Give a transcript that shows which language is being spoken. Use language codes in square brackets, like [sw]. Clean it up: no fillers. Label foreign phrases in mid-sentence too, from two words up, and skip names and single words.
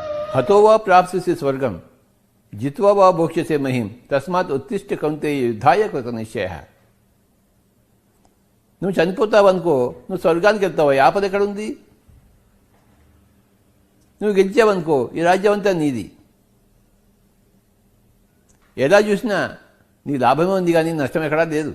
[sa] हतो वा प्राप्स्यसि स्वर्गं जित्वा वा भोक्ष्यसे महीं तस्मात् उत्तिष्ठ कौन्तेय యుద్ధాయ కృత నిశ్చయః. [te] నువ్వు చనిపోతావనుకో, నువ్వు స్వర్గానికి వెళ్తావు. ఆపద ఎక్కడుంది? నువ్వు గెలిచావనుకో, ఈ రాజ్యం అంతా నీది. ఎలా చూసినా నీ లాభమే ఉంది, కానీ నష్టం ఎక్కడా లేదు.